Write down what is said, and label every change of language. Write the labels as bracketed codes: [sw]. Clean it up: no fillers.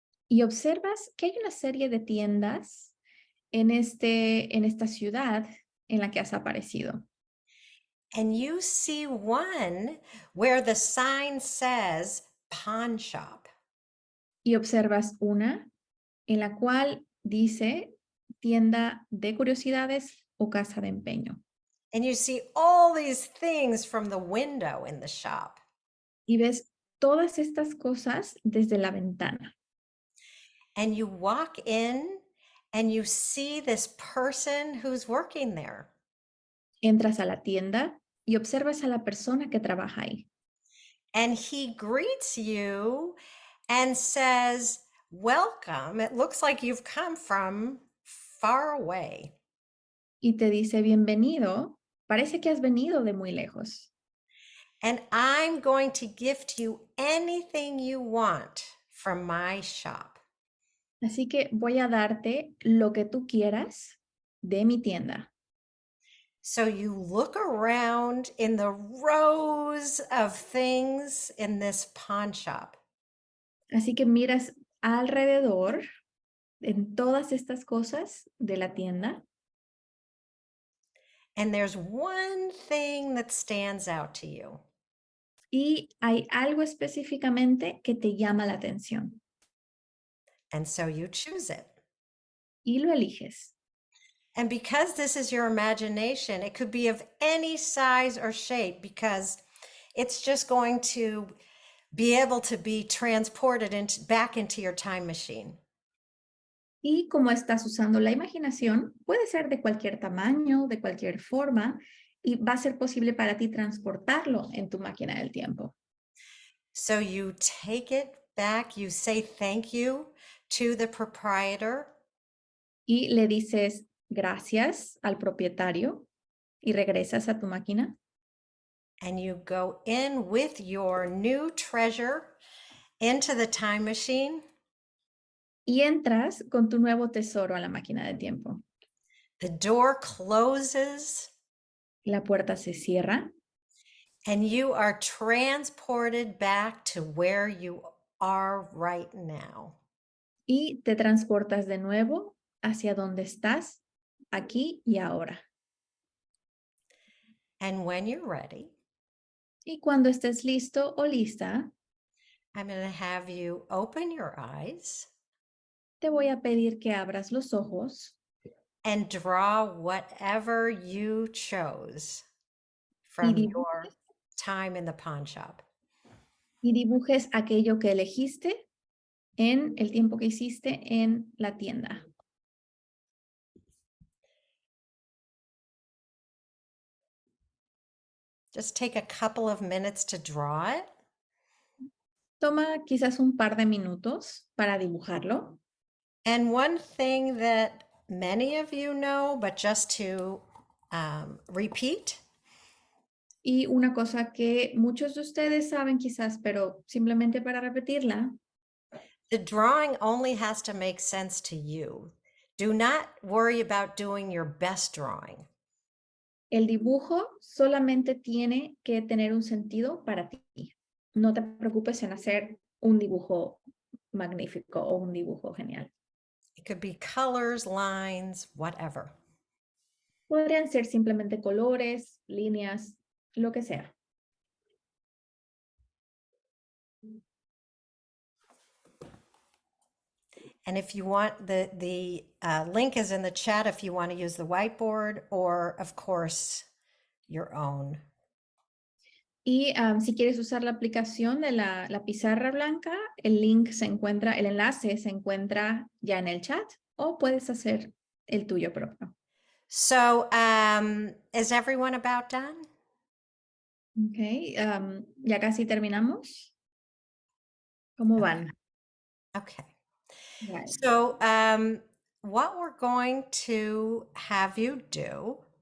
[es] Y observas que hay una serie de tiendas en esta ciudad en la que has aparecido. [en] And you see one where the sign says pawn shop. [es] Y observas una en la cual dice tienda de curiosidades o casa de empeño. [en] And you see all these things from the window in the shop. [es] Y ves todas estas cosas desde la ventana. [en] And you walk in and you see this person who's working there. [es] Entras a la tienda y observas a la persona que trabaja ahí. [en] And he greets you and says, "Welcome. It looks like you've come from far away." [es] y te dice bienvenido. Parece que has venido de muy lejos. [en] And I'm going to gift you anything you want from my shop. [es] Así que voy a darte lo que tú quieras de mi tienda. [en] So you look around in the rows of things in this pawn shop. [es] Así que miras alrededor en todas estas cosas de la tienda [en] And there's one thing that stands out to you. [es] y hay algo específicamente que te llama la atención [en] And so you choose it. [es] y lo eliges. [en] And because this is your imagination, it could be of any size or shape because it's just going to be able to be transported back into your time machine. [es] Y como estás usando la imaginación, puede ser de cualquier tamaño, de cualquier forma, y va a ser posible para ti transportarlo en tu máquina del tiempo. [en] So you take it back, you say thank you to the proprietor, [es] Y le dices gracias al propietario y regresas a tu máquina [en] and you go in with your new treasure into the time machine. [es] y entras con tu nuevo tesoro a la máquina del tiempo. [en] The door closes [es] La puerta se cierra [en] and you are transported back to where you are right now. [es] y te transportas de nuevo hacia donde estás, aquí y ahora. [en] And when you're ready, [es] Y cuando estés listo o lista, [en] I'm going to have you open your eyes [es] te voy a pedir que abras los ojos [en] and draw whatever you chose [es] y [en] from your time in the pawn shop. [es] dibujes aquello que elegiste en el tiempo que hiciste en la tienda. [en] Just take a couple of minutes to draw it. [es] Toma quizás un par de minutos para dibujarlo. [en] And one thing that many of you know, but just to repeat, [es] Y una cosa que muchos de ustedes saben quizás, pero simplemente para repetirla, [en] the drawing only has to make sense to you. Do not worry about doing your best drawing. [es] el dibujo solamente tiene que tener un sentido para ti. No te preocupes en hacer un dibujo magnífico o un dibujo genial. [en] It could be colors, lines, whatever. [es] Podrían ser simplemente colores, líneas, lo que sea. [en] And if you want, the link is in the chat if you want to use the whiteboard or, of course, your own. [es] Y si quieres usar la aplicación de la pizarra blanca, el link se encuentra, el enlace se encuentra ya en el chat o puedes hacer el tuyo propio. [en] So is everyone about done? [es] Ok, ya casi terminamos. ¿Cómo van? [en] Okay. Right. So what we're going to have you do.